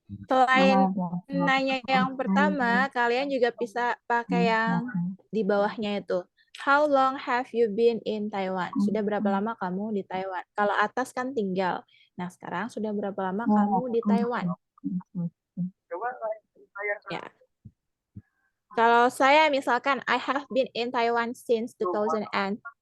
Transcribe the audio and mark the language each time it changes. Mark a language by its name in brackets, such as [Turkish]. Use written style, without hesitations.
[Indonesian] Selain nanya yang pertama, kalian juga bisa pakai yang di bawahnya itu. [English] How long have you been in Taiwan? [Indonesian] Sudah berapa lama kamu di Taiwan? Kalau atas kan tinggal. Nah, sekarang sudah berapa lama kamu di Taiwan? Ya. Kalau saya misalkan [English] I have been in Taiwan since 2012.